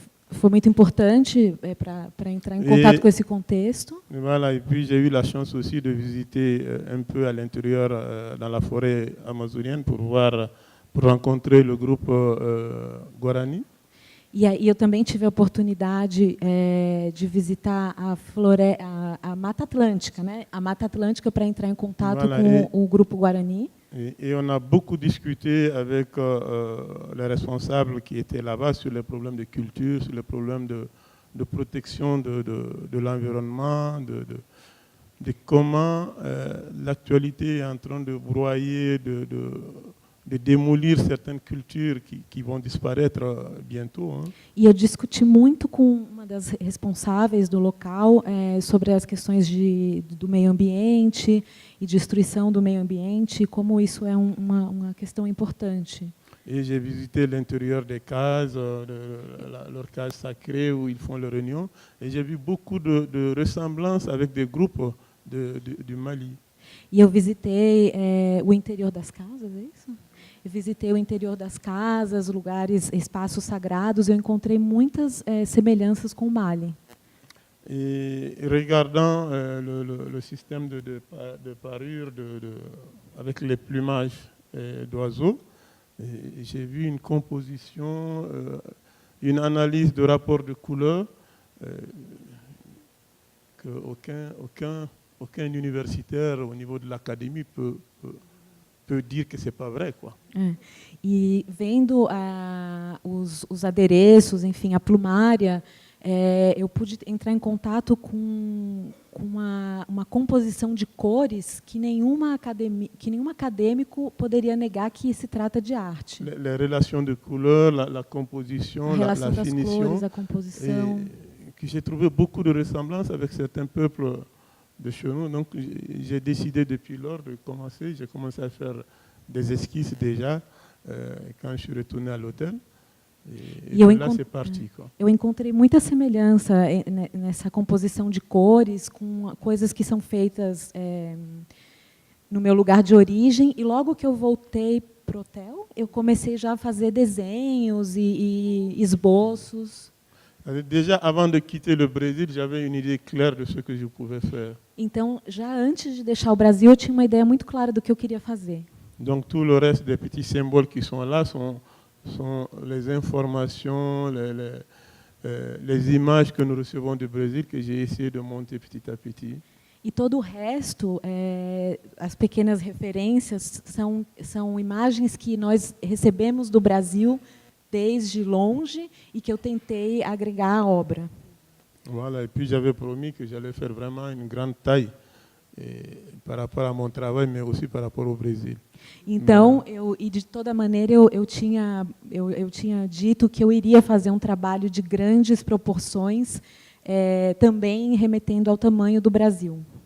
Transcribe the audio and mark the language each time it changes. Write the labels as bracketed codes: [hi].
[pt] Foi muito importante para entrar em contato com esse contexto. [fr] Voilà, et puis j'ai eu la chance aussi de visiter un peu à l'intérieur dans la forêt amazonienne pour rencontrer le groupe Guarani. [pt] E aí eu também tive a oportunidade de visitar a Mata Atlântica, né? A Mata Atlântica para entrar em contato com o grupo Guarani. [fr] Et on a beaucoup discuté avec les responsables qui étaient là-bas sur les problèmes de culture, sur les problèmes de protection de l'environnement, de comment l'actualité est en train de broyer, de démolir certaines cultures qui vont disparaître bientôt. Hein. [pt] E eu discuti muito com uma das responsáveis do local sobre as questões do meio ambiente e destruição do meio ambiente, e como isso é uma questão importante. [fr] Et j'ai visité l'intérieur des cases, leurs cases sacrées où ils font leurs réunions, et j'ai vu beaucoup de ressemblances avec des groupes du Mali. [pt] E eu visitei o interior das casas, é isso? Eu visitei o interior das casas, lugares, espaços sagrados. Eu encontrei muitas semelhanças com o Mali. [fr] Et regardant le système de parure avec les plumages d'oiseaux, j'ai vu une composition, une analyse de rapport de couleurs qu'aucun universitaire au niveau de l'académie peut dire que c'est pas vrai, quoi. [pt] E vendo os adereços, enfim, a plumária, eu pude entrar em contato com uma composição de cores que nenhum acadêmico poderia negar que se trata de arte. [fr] Les relations de couleurs, la composition, [pt] a relação [fr] la [pt] das [fr] finition, [pt] cores, a composição. [fr] Que j'ai trouvé beaucoup de ressemblances avec certains peuples de chez nous. Donc j'ai décidé depuis lors de commencer. J'ai commencé à faire des esquisses déjà quand je suis retourné à l'hôtel. [pt] E lá [fr] c'est parti, quoi. [pt] Eu encontrei muita semelhança nessa composição de cores com coisas que são feitas no meu lugar de origem. E logo que eu voltei pro hotel, eu comecei já a fazer desenhos e esboços. [fr] Déjà, avant de quitter le Brésil, j'avais une idée claire de ce que je pouvais faire. [pt] Então, já antes de deixar o Brasil, eu tinha uma ideia muito clara do que eu queria fazer. [fr] Donc, tout le reste des petits symboles qui sont là sont les informations, les images que nous recevons du Brésil, que j'ai essayé de monter petit à petit. [pt] E todo o resto, as pequenas referências, são imagens que nós recebemos do Brasil desde longe e que eu tentei agregar à obra. [fr] Voilà, et puis j'avais promis que j'allais faire vraiment une grande taille par rapport à mon travail, mais aussi par rapport au Brésil. [pt] Então, de toda maneira, eu tinha dito que eu iria fazer um trabalho de grandes proporções, também remetendo ao tamanho do Brasil.